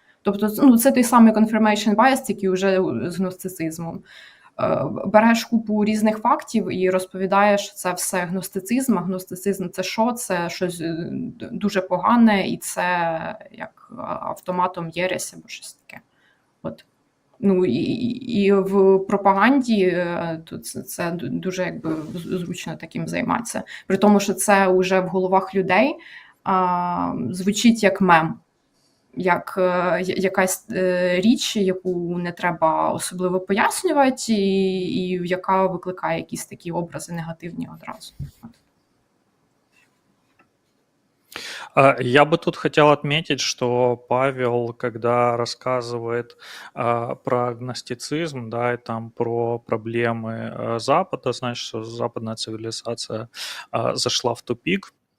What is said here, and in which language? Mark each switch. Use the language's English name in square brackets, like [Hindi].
[Ukrainian] Тобто, ну, це той самий confirmation bias, тільки вже з гностицизмом. Береш купу різних фактів і розповідаєш, що це все гностицизм, а гностицизм це що? Це щось дуже погане, і це як автоматом єресь або щось таке. От. Ну і в пропаганді тут це дуже якби зручно таким займатися. При тому, що це вже в головах людей звучить як мем, як якась річ, яку не треба особливо пояснювати, і яка викликає якісь такі образи негативні одразу. [Russian] Я бы тут хотел отметить, что Павел, когда рассказывает про агностицизм, да, и там про проблемы Запада, значит, что западная цивилизация зашла в тупик.